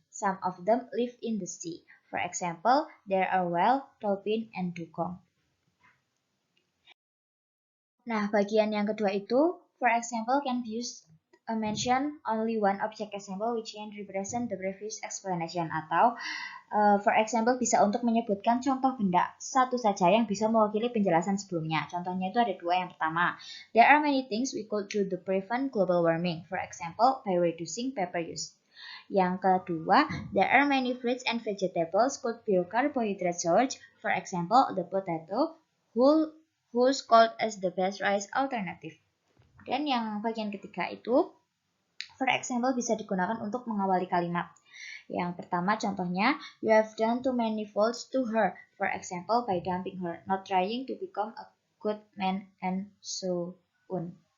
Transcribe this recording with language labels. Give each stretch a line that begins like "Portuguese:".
English: Some of them live in the sea. For example, there are whale, dolphin, and dugong.
Indonesian: Nah, bagian yang kedua itu,
English: for example, can be used mention only one object example which can represent the previous explanation,
Indonesian: atau for example bisa untuk menyebutkan contoh benda satu saja yang bisa mewakili penjelasan sebelumnya. Contohnya itu ada dua. Yang pertama,
English: there are many things we could do to prevent global warming. For example, by reducing paper use.
Indonesian: Yang kedua,
English: there are many fruits and vegetables could be carbohydrate source. For example, the potato who's called as the best rice alternative.
Indonesian: Dan yang bagian ketiga itu, for example bisa digunakan untuk mengawali kalimat. Yang pertama contohnya,
English: you have done too many faults to her. For example, by dumping her, not trying to become a good man, and so on.